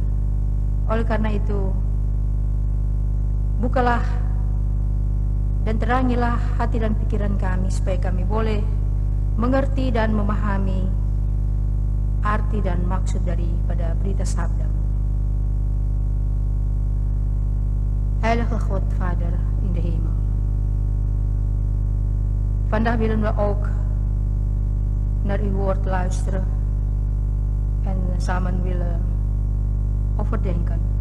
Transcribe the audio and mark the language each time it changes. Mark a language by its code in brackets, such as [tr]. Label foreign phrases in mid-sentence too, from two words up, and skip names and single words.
[id] Oleh karena itu, bukalah dan terangilah hati dan pikiran kami supaya kami boleh mengerti dan memahami arti dan maksud daripada berita sabda-Mu. [nl] Heilige God, Vader in de hemel. Vandaag willen we ook naar uw woord luisteren en samen willen overdenken.